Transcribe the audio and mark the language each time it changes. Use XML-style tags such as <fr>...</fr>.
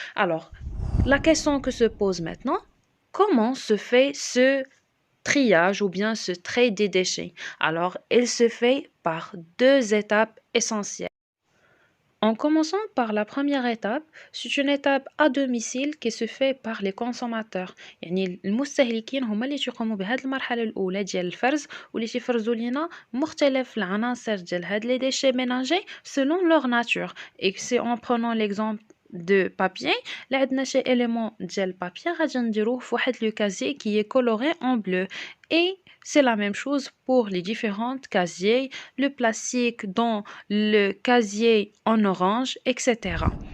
<fr>Alors la question que se pose maintenant, comment se fait ce triage ou bien ce trait des déchets? Alors, il se fait par deux étapes essentielles. En commençant par la première étape, c'est une étape à domicile qui se fait par les consommateurs.</fr> <ar>يعني المستهلكين هما اللي تيقوموا بهذه المرحلة الأولى ديال الفرز واللي تيفرزوا لينا مختلف العناصر ديال هاد</ar> <fr>les déchets ménagers selon leur nature. Et c'est en prenant l'exemple de papier, là</fr> <ar>عندنا شي</ar> <fr>élément ديال papier</fr> <ar>غادي نديروه في واحد</ar> <fr>le casier qui est coloré en bleu. Et c'est la même chose pour les différentes casiers, le plastique dans le casier en orange, etc.</fr>